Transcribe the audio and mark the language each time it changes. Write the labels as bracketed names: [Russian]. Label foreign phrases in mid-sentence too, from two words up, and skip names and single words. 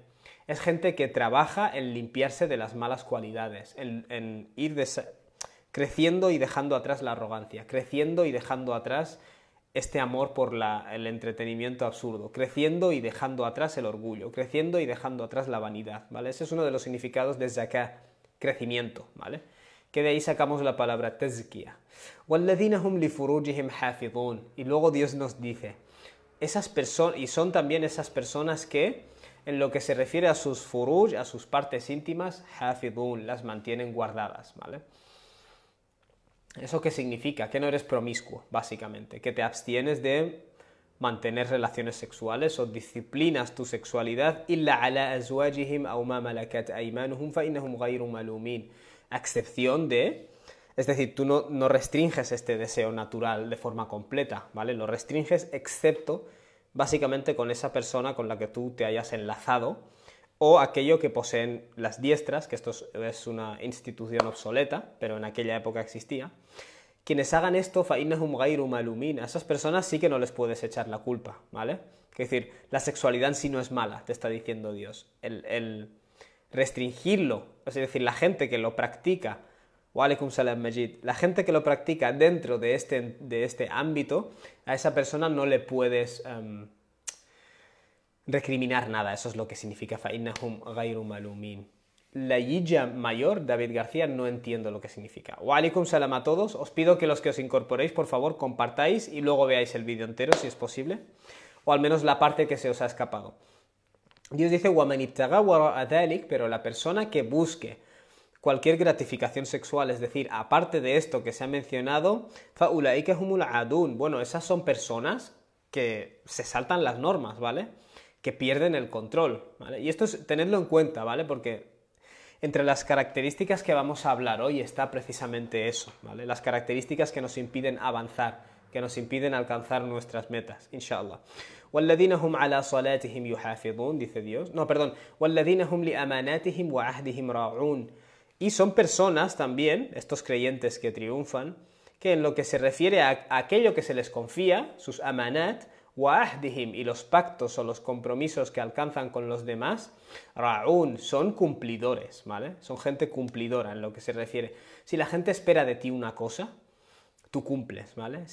[Spanish] Es gente que trabaja en limpiarse de las malas cualidades, en ir creciendo y dejando atrás la arrogancia, creciendo y dejando atrás este amor por el entretenimiento absurdo, creciendo y dejando atrás el orgullo, creciendo y dejando atrás la vanidad, ¿vale? Ese es uno de los significados de zakah, crecimiento, ¿vale? Que de ahí sacamos la palabra tazkiyah. [Arabic] وَالَّذِينَ هُمْ لِفُرُوجِهِمْ حَافِظُونَ. [Spanish] Y luego Dios nos dice, esas personas, y son también esas personas que, en lo que se refiere a sus furuj, a sus partes íntimas, hafidun, las mantienen guardadas, ¿vale? ¿Eso qué significa? Que no eres promiscuo, básicamente, que te abstienes de mantener relaciones sexuales o disciplinas tu sexualidad, [Arabic] إلا على أزواجهم أو ما ملكت أيمانهم فإنهم غير ملومين, [Spanish] a excepción de, es decir, tú no restringes este deseo natural de forma completa, ¿vale? Lo restringes excepto básicamente con esa persona con la que tú te hayas enlazado, o aquello que poseen las diestras, que esto es una institución obsoleta, pero en aquella época existía. Quienes hagan esto, [Arabic] فَإِنَّهُمْ غَيْرُ مَلُومِينَ, [Spanish] a esas personas sí que no les puedes echar la culpa, ¿vale? Es decir, la sexualidad en sí no es mala, te está diciendo Dios. El restringirlo, es decir, la gente que lo practica, [Arabic] وعليكم السلام Majid, [Spanish] la gente que lo practica dentro de este ámbito, a esa persona no le puedes recriminar nada, eso es lo que significa [Arabic] فَإِنَّهُمْ غَيْرُ مَلُومِينَ. [Spanish] La yilla mayor, David García, no entiendo lo que significa. [Arabic] وعليكم السلام [Spanish] a todos, os pido que los que os incorporéis, por favor, compartáis y luego veáis el vídeo entero, si es posible, o al menos la parte que se os ha escapado. Dios dice, [Arabic] وَمَنِ ابْتَغَى وَرَاءَ ذَلِكَ, [Spanish] pero la persona que busque cualquier gratificación sexual, es decir, aparte de esto que se ha mencionado, [Arabic] فَأُولَئِكَ هُمُ الْعَادُونَ. [Spanish] Bueno, esas son personas que se saltan las normas, ¿vale? Que pierden el control, ¿vale? Y esto es, tenedlo en cuenta, ¿vale? Porque entre las características que vamos a hablar hoy está precisamente eso, ¿vale? Las características que nos impiden avanzar, que nos impiden alcanzar nuestras metas, [Arabic] inshallah. وَالَّذِينَ هُمْ عَلَى صَلَاتِهِمْ يُحَافِظُونَ, [Spanish] dice Dios. No, perdón. [Arabic] وَالَّذِينَ هُمْ لِأَمَانَاتِهِمْ وَعَهْدِهِمْ رَاعُونَ. [Spanish] Y son personas también, estos creyentes que triunfan, que en lo que se refiere a aquello que se les confía, sus amanat, wa'ahdihim, y los pactos o los compromisos que alcanzan con los demás, ra'un, son cumplidores, ¿vale? Son gente cumplidora en lo que se refiere. Si la gente espera de ti una cosa, tú cumples, ¿vale?